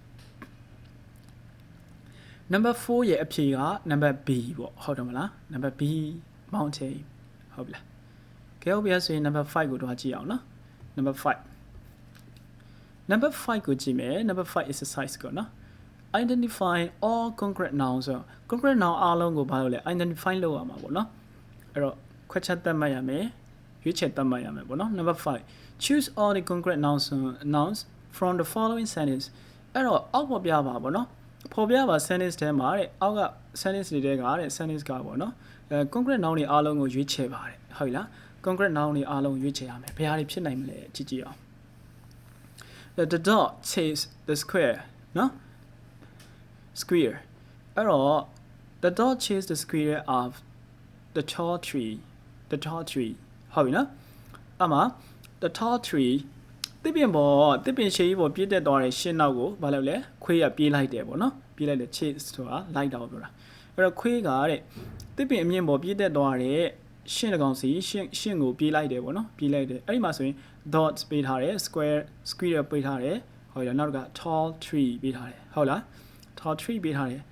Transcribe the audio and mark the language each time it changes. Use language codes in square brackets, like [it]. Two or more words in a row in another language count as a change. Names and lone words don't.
[my] number 4ရဲ့အဖြေက [en] number B [my] ပေါ့ဟုတ်တယ်မလား [en] number B mountain [my] ဟုတ်ပြီလားကဲဟုတ်ပြီ ဆိုရင် number 5ကိုတော့ကြည့်အောင်နော် number 5 number 5ကိုကြည့်မယ် [en] number 5 exercise [my] ကိုနော် [en] identify all concrete nouns [my] ဆို [en] concrete noun [my] အားလုံးကိုဘာလို့လဲ identify လုပ်ရမှာပေါ့နော်အဲ့တော့ခွဲခြားသတ်မှတ်ရမယ်ရွေးချယ်သတ်မှတ်ရမယ်ပေါ့နော် [en] number 5 choose all the concrete nouns from the following sentence [my] အဲ့တော့အောက် ပေါ်ပြပါပေါ့နော်ပေါ်ပြပါ sentence ထဲမှာတဲ့အောက်က sentence တွေထဲကတဲ့ sentence ကပေါ့နော် [en] concrete noun [my] တွေအားလုံးကိုရွေးချယ်ပါတယ်ဟုတ်လား [en] concrete noun [my] တွေအားလုံးရွေးချယ်ရမယ်ဘယ်ဟာတွေဖြစ်နိုင်မလဲကြည့်ကြည့်အောင် [en] the dog chased the square [my] နော် square အဲ့တော့ [en] the dog chased the square of the tall tree [my] ဟုတ်ပြီနော်အမှ [en] the tall tree [my] တစ်ပင်ရှေးကြီးပေါ်ပြည့်တက်သွားတဲ့ရှင်းနောက်ကိုဘာလုပ်လဲခွေးရပြေးလိုက်တယ်ပေါ့နော်ပြေးလိုက်တယ် chase ဆိုတာလိုက်တာပြောတာအဲ့တော့ခွေးကတဲ့တစ်ပင်အမြင့်ပေါ်ပြည့်တက်သွားတဲ့ရှ င်းတကောင်စီရှင်းကိုပြေးလိုက်တယ်ပေါ့နော်ပြေးလိုက်တယ်အဲ့ဒီမှာဆိုရင် dot ပေးထားတယ် square ပေးထားတယ်ဟုတ်လားနောက်က [en] tall tree [my] ပေးထားတယ်ဟုတ်လား [en] tall tree [my] ပေးထားတယ်